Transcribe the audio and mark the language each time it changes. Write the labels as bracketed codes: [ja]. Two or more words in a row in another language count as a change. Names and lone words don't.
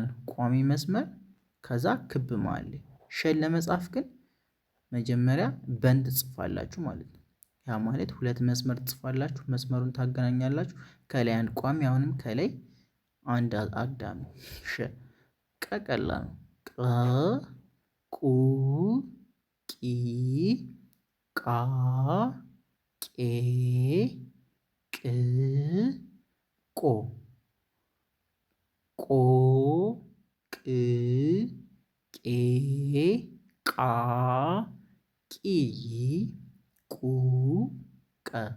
[am] ነው። ቋሚ መስመር ከዛ ክብ መሃል ላይ። ሸን ለመጻፍ ግን መጀመሪያ በንድ ጽፋላችሁ ማለት ነው። ያ ማለት ሁለት መስመር ትጽፋላችሁ። መስመሩን ታገናኛላችሁ። ከላይ አንድ ቋሚ፣ አሁንም ከላይ አንድ አግዳሚ። ሸ ቀ ቀላል ነው። ቀ ቁ ቂ ቃ ቄ ቅ ቆ ቆ ቅ ቄ ቃ ቂ ቁ ቀ